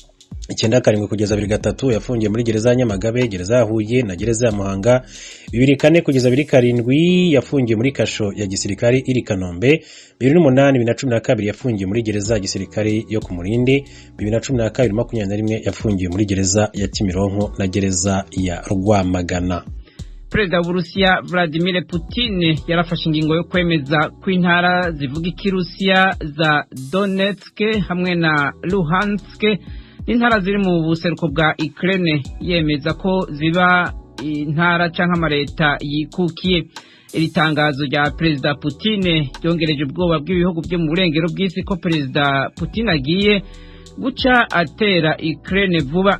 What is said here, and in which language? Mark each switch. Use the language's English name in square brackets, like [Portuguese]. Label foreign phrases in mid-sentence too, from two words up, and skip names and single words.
[Rundi] 97 kugeza 2003 yafungiye muri gereza ya Nyamagabe, gereza ya Huye na gereza ya Muhanga, 2004 kugeza 2007 yafungiye muri kasho ya gisirikari iri Kanombe, 2008-2012 yafungiye muri gereza ya gisirikari yo ku Murindi, 2012-2021 yafungiye muri gereza ya Kimironko na gereza ya Rwamagana. Perezida w'Uburusiya Vladimir Putin yarafashe ingingo yo kwemeza kw'intara zivuga ikirusiya za Donetsk hamwe na Luhansk n'intara ziri mu buseruko bwa Ukraine, yemeza ko ziba intara canke amareta yikukiye. Iri tangazo rya Perezida Putin ryongereje ubwoba bw'ibihugu byo mu burengero bw'isi ko Perezida Putin agiye guca atera Ukraine vuba.